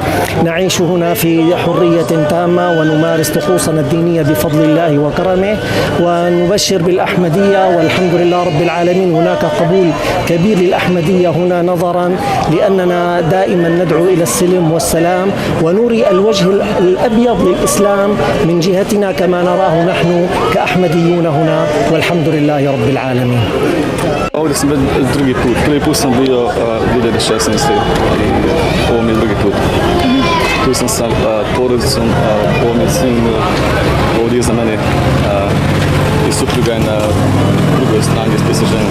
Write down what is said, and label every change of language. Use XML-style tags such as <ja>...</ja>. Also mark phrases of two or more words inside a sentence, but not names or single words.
<ar>نعيش هنا في حرية تامة ونمارس طقوسنا الدينية بفضل الله وكرمه ونبشر بالأحمدية والحمد لله رب العالمين. هناك قبول كبير للأحمدية هنا نظرا لأننا دائما ندعو إلى السلم والسلام ونري الوجه الأبيض للإسلام من جهتنا كما نراه نحن كأحمديون هنا والحمد لله رب العالمين.</ar> <bs>Ovdje sam već drugi put. Prvi put sam bio 2016. i ovo mi je drugi put. Tu sam sa porodicom, ovo mi je sin, ovdje za mene i supruga je na drugoj strani s ženom.</bs>